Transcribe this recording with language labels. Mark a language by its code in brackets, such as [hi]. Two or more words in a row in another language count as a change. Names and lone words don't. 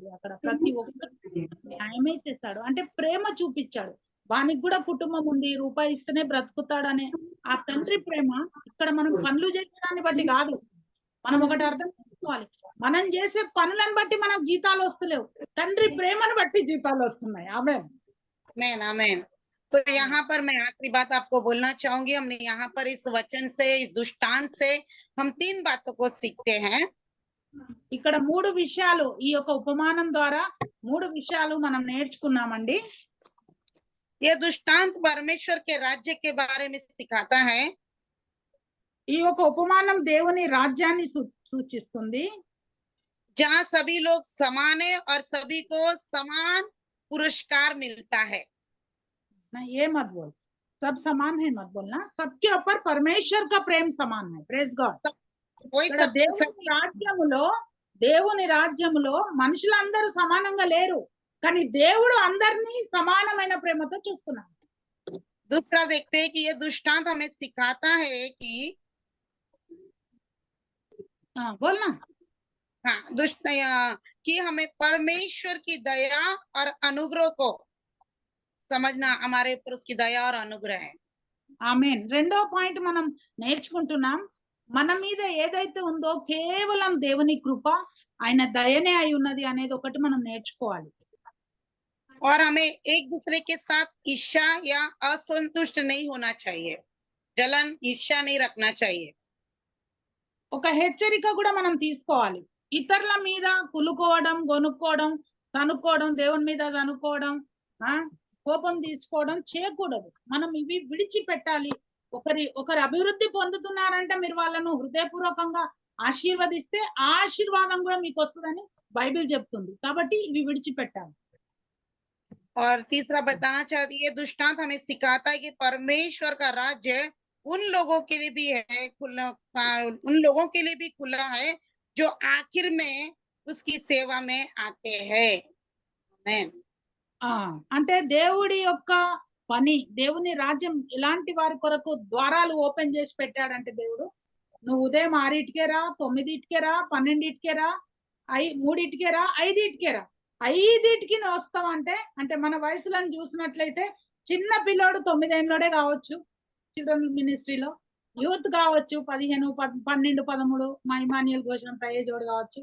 [te] అక్కడ ప్రతి ఒక్కరికి న్యాయమే చేశాడు. అంటే ప్రేమ చూపించాడు. వానికి కూడా కుటుంబం ఉంది, రూపాయి ఇస్తేనే బ్రతుకుతాడనే ఆ తండ్రి ప్రేమ ఇక్కడ మనం పనులు చేసేదాన్ని బట్టి కాదు. మనం ఒకటి అర్థం చేసుకోవాలి, మనం చేసే పనులను బట్టి మనకు జీతాలు వస్తలేవు, తండ్రి ప్రేమను బట్టి జీతాలు వస్తున్నాయి. ఆమేన్, [hi] आमेन, आमेन। तो यहाँ पर मैं आखिरी बात आपको बोलना चाहूंगी। हमने यहाँ पर इस वचन से, इस दृष्टांत से हम 3 बातों को सीखते हैं। [te] ఇక్కడ 3 విషయాలు, ఈ యొక్క ఉపమానం ద్వారా 3 విషయాలు మనం నేర్చుకున్నామండి. [hi] ये दृष्टांत परमेश्वर के राज्य के बारे में सिखाता है। [te] ఈ యొక్క ఉపమానం దేవుని రాజ్యాన్ని సూచిస్తుంది. [hi] जहाँ सभी लोग समान है और सभी को समान पुरस्कार मिलता है। ये मत बोल, सब समान है मत बोलना, सबके ऊपर परमेश्वर का प्रेम समान है. [en] praise God. [te] దేవుని రాజ్యములో మనుషులందరూ సమానంగా లేరు, కానీ దేవుడు అందరినీ సమానమైన ప్రేమతో చూస్తున్నాడు. [hi] दूसरा देखते हैं कि ये दृष्टांत हमें सिखाता है कि बोलना, हाँ, कि हमें परमेश्वर की दया और अनुग्रह को समझना, हमारे ऊपर उसकी दया और अनुग्रह है। [te] ఆమేన్. రెండో పాయింట్ మనం నేర్చుకుంటున్నాం, మన మీద ఏదైతే ఉందో కేవలం దేవుని కృప, ఆయన దయనే అయి ఉన్నది అనేది ఒకటి మనం నేర్చుకోవాలి. [hi] और हमें एक दूसरे के साथ ईर्ष्या या असंतुष्ट नहीं होना चाहिए, जलन ईर्ष्या नहीं रखना चाहिए। [te] ఒక హెచ్చరిక కూడా మనం తీసుకోవాలి. ఇతరుల మీద కులుకోవడం, గొనుక్కోవడం, తనుక్కోవడం, దేవుని మీద తనుక్కోవడం, కోపం తీసుకోవడం చేయకూడదు. మనం ఇవి విడిచిపెట్టాలి. ఒకరి అభివృద్ధి పొందుతున్నారంటే మీరు వాళ్ళను హృదయపూర్వకంగా ఆశీర్వదిస్తే ఆ ఆశీర్వాదం కూడా మీకు వస్తుందని బైబిల్ చెప్తుంది. కాబట్టి ఇవి విడిచిపెట్టాలి. [hi] और तीसरा बताना चाहती है, दुष्टांत हमें सिखाता है कि परमेश्वर का राज्य उन लोगों के लिए भी है खुला, उन लोगों के लिए भी खुला है जो आखिर में उसकी सेवा में आते हैं। आमेन। [te] అంటే దేవుడి యొక్క పని, దేవుని రాజ్యం ఇలాంటి వారి కొరకు ద్వారాలు ఓపెన్ చేసి పెట్టాడంటే దేవుడు, నువ్వు ఉదయం 6కే రా, 9కే రా, 12కే రా, 3కే రా, 5కే రా, 5కి నువ్వు వస్తావంటే, అంటే మన వయసులను చూసినట్లయితే చిన్న పిల్లోడు 9 ఏళ్ళోడే కావచ్చు [en] children ministryలో, [te] యూత్ కావచ్చు 15, 12, 13, మా ఇమాన్యుయల్ ఘోష్ అంత ఏజోడు కావచ్చు.